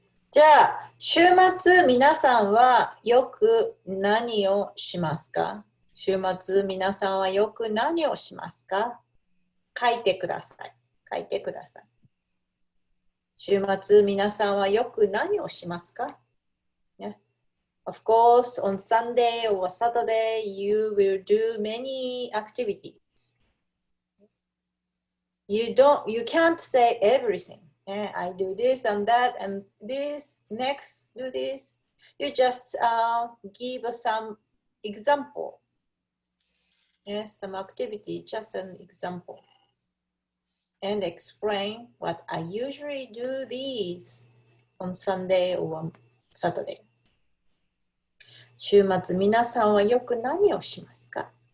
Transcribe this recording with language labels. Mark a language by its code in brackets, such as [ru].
[ja] じゃあ、週末皆さんはよく何をしますか? 週末皆さんはよく何をしますか?書いてください。書いてください。週末皆さんはよく何をしますか? [en] Yeah. Of course, on Sunday or Saturday, you will do many activities. You can't say everything. Yeah, I do this and that and this, next do this. You just give some example. Yeah, some activity, just an example. And explain what I usually do these on Sunday or on Saturday. [ja] 週末皆さんはよく何をしますか?